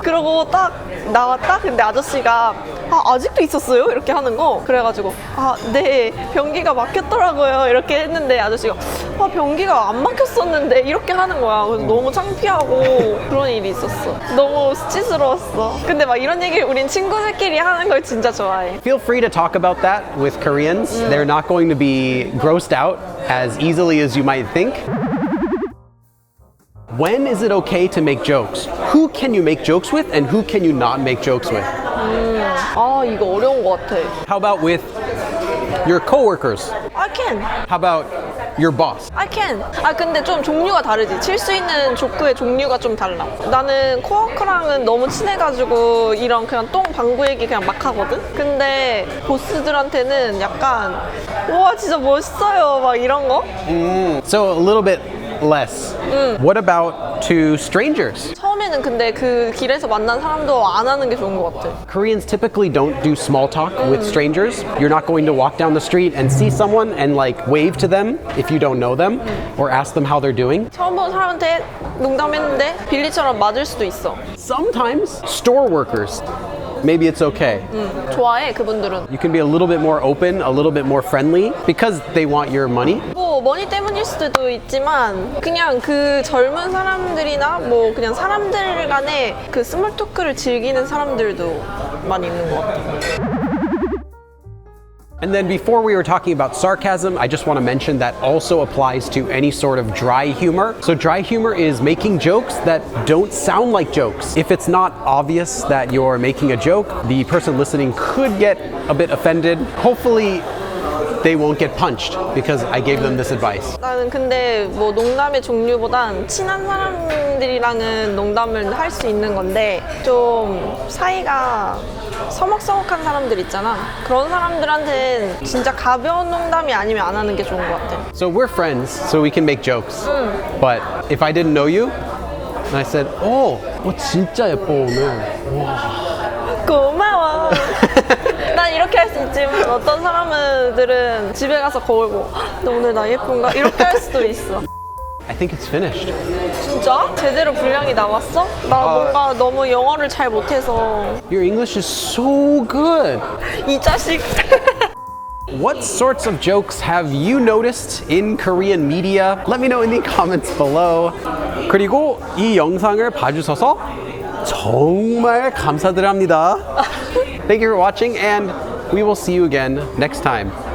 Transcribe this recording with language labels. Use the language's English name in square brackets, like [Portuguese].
[Korean] 그러고 딱 나왔다? 근데 아저씨가 아직도 있었어요? 이렇게 하는 거. 그래가지고 네 변기가 막혔더라고요 이렇게 했는데 아저씨가 변기가 안 막혔었는데 이렇게 하는 거야. 그래서 너무 창피하고 그런 일이 있었어. 너무 수치스러웠어. 근데 막 이런 얘기를 우린 친구들끼리 하는 걸 진짜 좋아해. [English] Feel free to talk about that with Koreans. They're not going to be grossed out as easily as you might think. When is it okay to make jokes? Who can you make jokes with and who can you not make jokes with? [Korean] 이거 어려운 것 같아. [English] How about with your coworkers? I can. How about your boss? I can. [Korean] 근데 좀 종류가 다르지. 칠 수 있는 조크의 종류가 좀 달라. 나는 코워커랑은 너무 친해가지고 이런 그냥 똥 방구 얘기 그냥 막 하거든? 근데 보스들한테는 약간 우와 진짜 멋있어요 막 이런 거? [English] So a little bit less. What about to strangers? [Korean] 처음에는 근데 그 길에서 만난 사람도 안 하는 게 좋은 것 같아. [English] Koreans typically don't do small talk with strangers. You're not going to walk down the street and see someone and like wave to them if you don't know them or ask them how they're doing. [Korean] 처음 본 사람한테 농담했는데 빌리처럼 맞을 수도 있어. [English] Sometimes store workers. Maybe it's okay. [Korean] 좋아해 그분들은. [English] You can be a little bit more open, a little bit more friendly because they want your money. [Korean] 뭐 머니 때문일 수도 있지만 그냥 그 젊은 사람들이나 뭐 그냥 사람들 간에 그 스몰 토크를 즐기는 사람들도 많이 있는 것 같아. [English] And then before we were talking about sarcasm, I just want to mention that also applies to any sort of dry humor. So dry humor is making jokes that don't sound like jokes. If it's not obvious that you're making a joke, the person listening could get a bit offended. Hopefully they won't get punched because I gave them this advice. [Korean] 나는 근데 뭐 농담의 종류보단 친한 사람들이랑은 농담을 할 수 있는 건데 좀 사이가 서먹서먹한 사람들 있잖아. 그런 사람들한테는 진짜 가벼운 농담이 아니면 안 하는 게 좋은 것 같아. [English] So we're friends, so we can make jokes. But if I didn't know you, and I said, [Korean] 진짜 예뻐 오늘. 고마워. 난 이렇게 할 수 있지만 어떤 사람들은 집에 가서 거울 보고 너 오늘 나 예쁜가? 이렇게 할 수도 있어. [English] I think it's finished. [Korean] 진짜? 제대로 분량이 나왔어? 나 뭔가 너무 영어를 잘 못해서. [English] Your English is so good. [Korean] 이 자식. [English] What sorts of jokes have you noticed in Korean media? Let me know in the comments below. [Korean] 그리고 이 영상을 봐주셔서 정말 감사드립니다. [English] Thank you for watching and we will see you again next time.